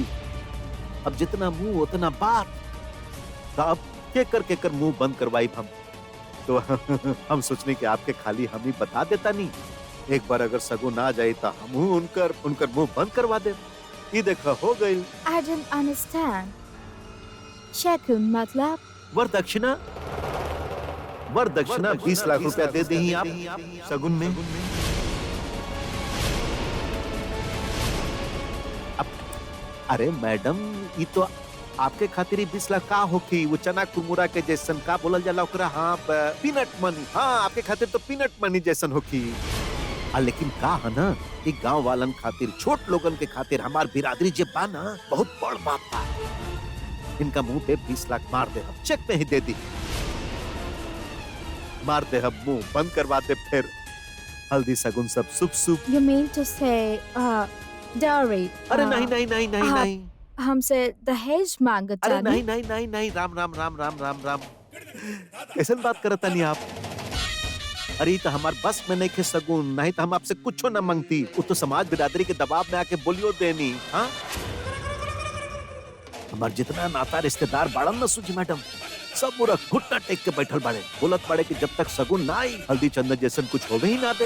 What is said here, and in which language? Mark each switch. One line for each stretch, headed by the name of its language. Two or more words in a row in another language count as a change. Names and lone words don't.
Bhojpuri: अब जितना मुंह उतना बात, तो अब के कर मुंह बंद करवाई हम। तो हम सोचने कि आपके खाली हम ही बता देता नहीं, एक बार अगर शगुन आ जाए तो हम उनकर मुंह बंद करवा दे। ये देखा हो गई।
English: I don't understand.
Bhojpuri: शगुन मतलब? वरदक्षिणा 20 लाख रुपया दे दी आप शगुन में। अब अरे मैडम, ये तो आपके खातिर 20 लाख का होखी, वो चना कुमुरा के जैसन का बोलल जाला ओकरा।
English: हाँ, peanut money.
Bhojpuri: हाँ, आपके खातिर तो
English: peanut money
Bhojpuri: जैसन होखी। लेकिन का है ना, एक गांव वालन खातिर, छोट लोगन के खातिर, हमार बिरादरी जे बा ना, बहुत बड़ बात बा। इनका मुंह पे 20 लाख मार दे, हम चेक में ही दे दी। मार दे, हम मुंह बंद करवा दे, फिर हल्दी सगुन सब शुभ।
English: You mean to say dowry?
Bhojpuri: अरे नहीं नहीं नहीं नहीं नहीं, हमसे दहेज मांगत अरे जानी? नहीं नहीं नहीं नहीं, राम राम राम राम राम राम। कैसन बात करता नहीं आप? अरे तो हमार बस में नहीं खे सगुन, नहीं तो हम आपसे कुछ ना मांगती। वो तो समाज बिरादरी के दबाव में आके बोलियो देनी। हाँ, हमार जितना नाता रिश्तेदार बाड़न ना सूजी मैडम, सब पूरा घुटना टेक के बैठल बाड़े, बोलत बाड़े कि जब तक सगुन ना आई, हल्दी चंदन जैसन कुछ होवे ही ना दे।